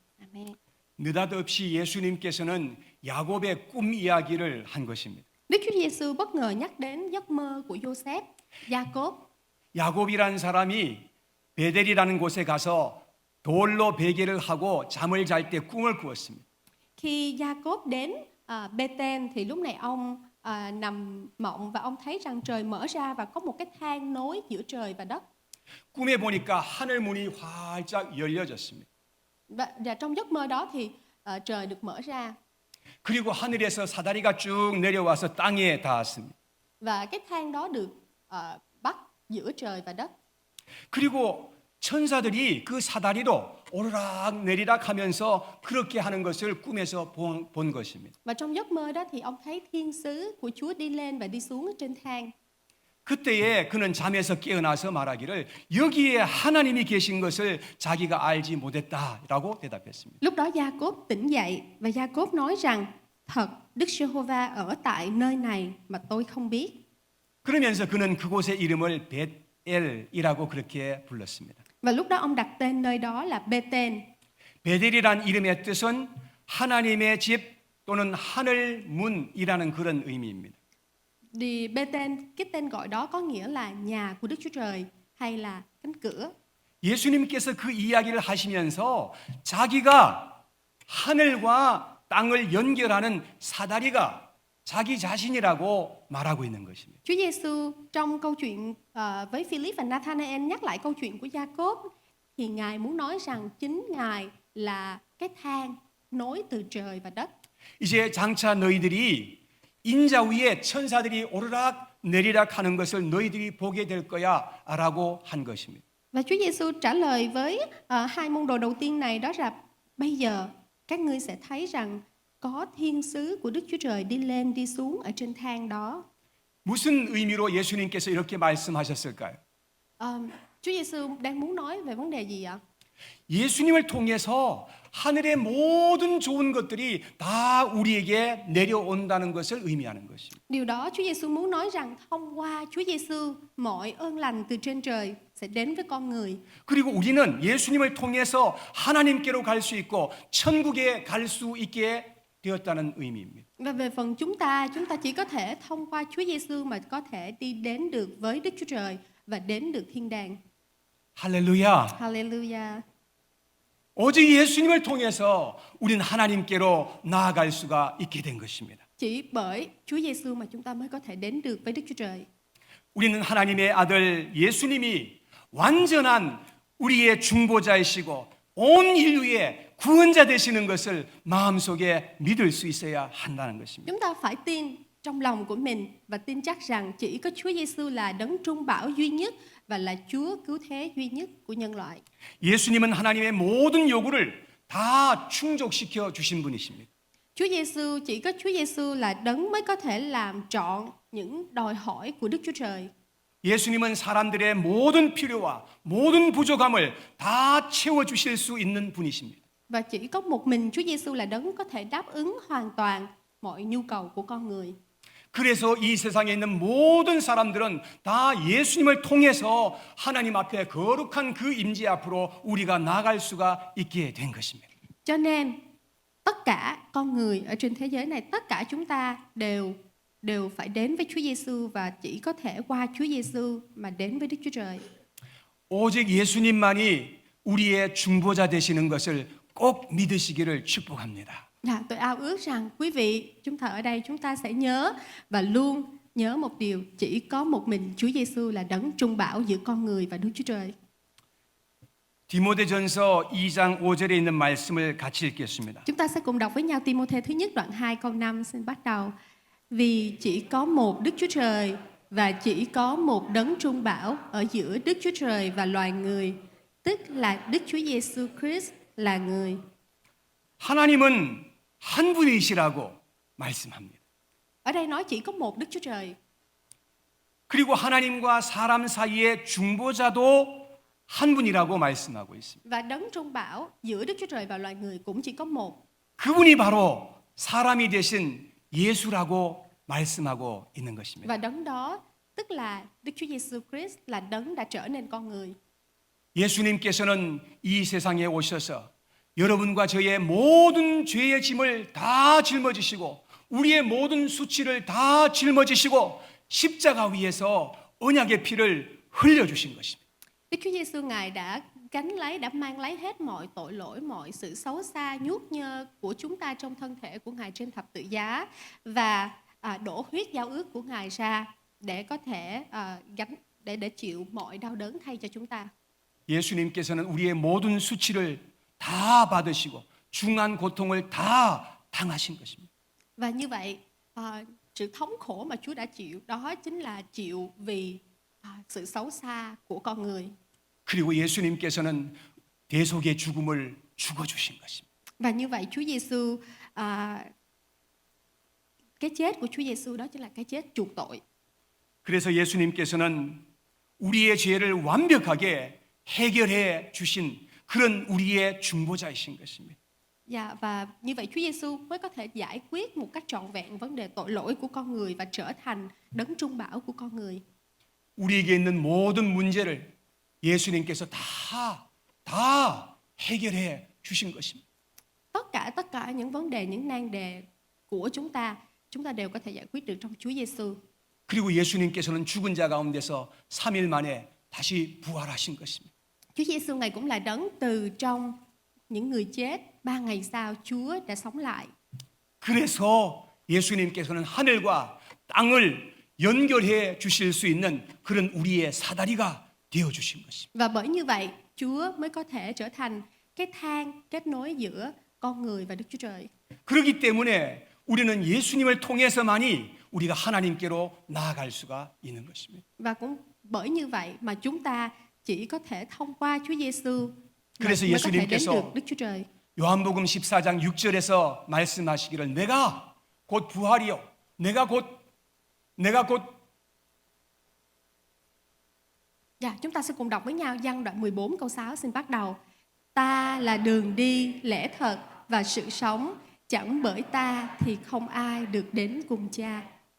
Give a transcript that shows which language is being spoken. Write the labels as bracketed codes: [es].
[en] Amen. [ko] 느닷없이 예수님께서는 야곱의 꿈 이야기를 한 것입니다. [vi] Đức Chúa Giêsu bất ngờ nhắc đến giấc mơ của Joseph, Jacob. [ko] 야곱이란 사람이 베델이라는 곳에 가서 돌로 베개를 하고 잠을 잘 때 꿈을 꾸었습니다. [vi] Khi Jacob đến Bethel thì lúc này ông nằm mộng và ông thấy rằng trời mở ra và có một cái thang nối giữa trời và đất. [ko] 꿈에 보니까 하늘 문이 활짝 열려졌습니다. [vi] Và trong giấc mơ đó thì trời được mở ra. [ko] 그리고 하늘에서 사다리가 쭉 내려와서 땅에 닿았습니다. [vi] Và cái thang đó được bắt giữa trời và đất. [ko] 그리고 천사들이 그 사다리로 오르락 내리락 하면서 그렇게 하는 것을 꿈에서 본 것입니다. [vi] Và trong giấc mơ đó thì ông thấy thiên sứ của Chúa đi lên và đi xuống trên thang. [ko] 그때에 그는 잠에서 깨어나서 말하기를 여기에 하나님이 계신 것을 자기가 알지 못했다라고 대답했습니다. [vi] Lúc đó Jacob tỉnh dậy và Jacob nói rằng thật Đức Giê-hô-va ở tại nơi này mà tôi không biết. [ko] 그러면서 그는 그곳의 이름을 벳엘이라고 그렇게 불렀습니다. [vi] Và lúc đó ông đặt tên nơi đó là Bethel. [ko] 베델이란 이름의 뜻은 하나님의 집 또는 하늘 문이라는 그런 의미입니다. [vi] Thì Bethel, cái tên gọi đó có nghĩa là nhà của Đức Chúa Trời hay là cánh cửa. [ko] 예수님께서 그 이야기를 하시면서 자기가 하늘과 땅을 연결하는 사다리가 자기 자신이라고 말하고 있는 것입니다. [vi] Chúa Giêsu trong câu chuyện với Philip và Nathanael nhắc lại câu chuyện của Gia-cốp thì Ngài muốn nói rằng chính Ngài là cái thang nối từ trời và đất. [ko] 이제 장차 너희들이 인자 위에 천사들이 오르락 내리락 하는 것을 너희들이 보게 될 거야라고 한 것입니다. [vi] Và Chúa Giêsu trả lời với hai môn đồ đầu tiên này, đó là bây giờ các ngươi sẽ thấy rằng có thiên sứ của Đức Chúa Trời đi lên đi xuống ở trên thang đó. [ko] 무슨 의미로 예수님께서 이렇게 말씀하셨을까요? [vi] Chúa Giêsu đang muốn nói về vấn đề gì ạ? [ko] 예수님을 통해서 하늘의 모든 좋은 것들이 다 우리에게 내려온다는 것을 의미하는 것입니다. [vi] Điều đó Chúa Giêsu muốn nói rằng thông qua Chúa Giêsu mọi ơn lành từ trên trời sẽ đến với con người. [ko] 그리고 우리는 예수님을 통해서 하나님께로 갈 수 있고 천국에 갈 수 있게 되었다는 의미입니다. [vi] Và về phần chúng ta chỉ có thể thông qua Chúa Giêsu mà có thể đi đến được với Đức Chúa Trời và đến được thiên đàng. [ko] 할렐루야. [en] Hallelujah. [ko] 오직 예수님을 통해서 우리는 하나님께로 나아갈 수가 있게 된 것입니다. [vi] Chỉ bởi Chúa Giêsu mà chúng ta mới có thể đến được với Đức Chúa Trời. [ko] 우리는 하나님의 아들 예수님이 완전한 우리의 중보자이시고 온 인류의 구원자 되시는 것을 마음속에 믿을 수 있어야 한다는 것입니다. [vi] Chúng ta phải tin trong lòng của mình và tin chắc rằng chỉ có Chúa Giêsu là đấng trung bảo duy nhất và là Chúa cứu thế duy nhất của nhân loại. [ko] 예수님은 하나님의 모든 요구를 다 충족시켜 주신 분이십니다. [vi] Chúa Giêsu, chỉ có Chúa Giêsu là đấng mới có thể làm trọn những đòi hỏi của Đức Chúa Trời. [ko] 예수님은 사람들의 모든 필요와 모든 부족함을 다 채워 주실 수 있는 분이십니다. [vi] Và chỉ có một mình Chúa Giêsu là đấng có thể đáp ứng hoàn toàn mọi nhu cầu của con người. [ko] 그래서 이 세상에 있는 모든 사람들은 다 예수님을 통해서 하나님 앞에 거룩한 그 임재 앞으로 우리가 나아갈 수가 있게 된 것입니다. [vi] Cho nên tất cả con người ở trên thế giới này, tất cả chúng ta đều phải đến với Chúa Giêsu và chỉ có thể qua Chúa Giêsu mà đến với Đức Chúa Trời. [ko] 오직 예수님만이 우리의 중보자 되시는 것을 꼭 믿으시기를 축복합니다. [vi] Tôi ao ước rằng quý vị, chúng ta ở đây chúng ta sẽ nhớ và luôn nhớ một điều, chỉ có một mình Chúa Giêsu là đấng trung bảo giữa con người và Đức Chúa Trời. [ko] 디모데전서 2장 5절에 있는 말씀을 같이 읽겠습니다. [vi] Chúng ta sẽ cùng đọc với nhau Ti-mô-thê thứ nhất đoạn 2 câu 5 xin bắt đầu. Vì chỉ có một Đức Chúa Trời và chỉ có một đấng trung bảo ở giữa Đức Chúa Trời và loài người, tức là Đức Chúa Giêsu Christ là người. [ko] 하나님은 한 분이시라고 말씀합니다. [vi] Ở đây nói chỉ có một Đức Chúa Trời. [ko] 그리고 하나님과 사람 사이의 중보자도 한 분이라고 말씀하고 있습니다. [vi] Và đấng trung bảo giữa Đức Chúa Trời và loài người cũng chỉ có một. [ko] 그분이 바로 사람이 되신 예수라고 말씀하고 있는 것입니다. [vi] Và đấng đó tức là Đức Chúa Giêsu Christ là đấng đã trở nên con người. [ko] 예수님께서는 이 세상에 오셔서 여러분과 저의 모든 죄의 짐을 다 짊어지시고 우리의 모든 수치를 다 짊어지시고 십자가 위에서 언약의 피를 흘려주신 것입니다. [vi] Đức Chúa Giêsu Ngài đã mang lấy hết mọi tội lỗi, mọi sự xấu xa, nhuốc nhơ của chúng ta trong thân thể của Ngài trên thập tự giá và đổ huyết giao ước của Ngài ra để có thể để chịu mọi đau đớn thay cho chúng ta. [ko] 예수님께서는 우리의 모든 수치를 다 받으시고 중한 고통을 다 당하신 것입니다. [vi] Và như vậy, sự thống khổ mà Chúa đã chịu đó chính là chịu vì sự xấu xa của con người. [ko] 그리고 예수님께서는 대속의 죽음을 죽어주신 것입니다. [vi] Và như vậy Chúa Giêsu, cái chết của Chúa Giêsu đó chính là cái chết chuộc tội. [ko] 그래서 예수님께서는 우리의 죄를 완벽하게 해결해 주신 그런 우리의 중보자이신 것입니다. [vi] Dạ, và như vậy Chúa Giêsu mới có thể giải quyết một cách trọn vẹn vấn đề tội lỗi của con người và trở thành đấng trung bảo của con người. [ko] 우리에게 있는 모든 문제를 예수님께서 다 해결해 주신 것입니다. [vi] Tất cả những vấn đề, những nan đề của chúng ta đều có thể giải quyết được trong Chúa Giêsu. [ko] 그리고 예수님께서는 죽은 자 가운데서 3일 만에 다시 부활하신 것입니다. [vi] Chúa Giêsu Ngài cũng là đấng từ trong những người chết, 3 ngày sau Chúa đã sống lại. [ko] 그래서 예수님께서는 하늘과 땅을 연결해 주실 수 있는 그런 우리의 사다리가 되어 주신 것입니다. [vi] Và bởi như vậy, Chúa mới có thể trở thành cái thang kết nối giữa con người và Đức Chúa Trời. [ko] 그렇기 때문에 우리는 예수님을 통해서만이 우리가 하나님께로 나아갈 수가 있는 것입니다. [vi] Và cũng bởi như vậy mà chúng ta chỉ có thể thông qua Chúa Giêsu mà [ko] 그래서 [vi] mới có thể đến [ko] 예수님께서 [vi] được Đức Chúa Trời. [ko] 요한복음 14장 6절에서 말씀하시기를 내가 곧 부활이요 내가 곧 [vi] Dạ, chúng ta sẽ cùng đọc với nhau Giăng đoạn 14 câu 6 xin bắt đầu. Ta là đường đi, lẽ thật và sự sống, chẳng bởi ta thì không ai được đến cùng Cha.